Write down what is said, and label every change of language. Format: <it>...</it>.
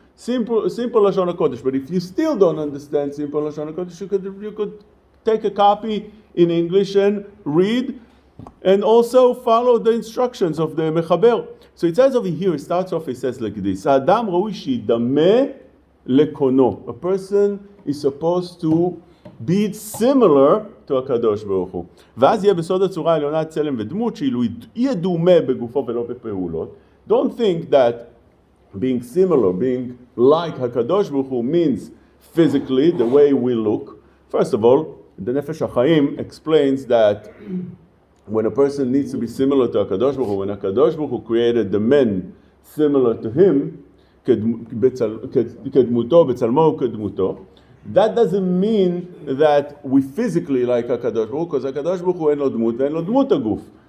<en>Simple Lashon HaKodesh. But if you still don't understand simple Lashon HaKodesh, you could take a copy in English and read, and also follow the instructions of the Mechaber. So it says over here, it starts off, it says like this: Adam raui shidameh lekono. A person is supposed to be similar to HaKadosh Baruch Hu.</en> <he>ואז יהיה בסוד הצורה העליונה צלם ודמות, שאילו יהיה דומה בגופו ולא בפעולות.</he> <en>Don't think that being similar, being like HaKadosh Baruch Hu means physically, the way we look. First of all, the Nefesh HaChaim explains that when a person needs to be similar to HaKadosh Baruch Hu, when HaKadosh Baruch Hu created the men similar to him, כדמותו, בצלמו וכדמותו, that doesn't mean that we physically like HaKadosh Baruch Hu, because HaKadosh Baruch Hu אין לו דמות ואין לו דמות הגוף.</en>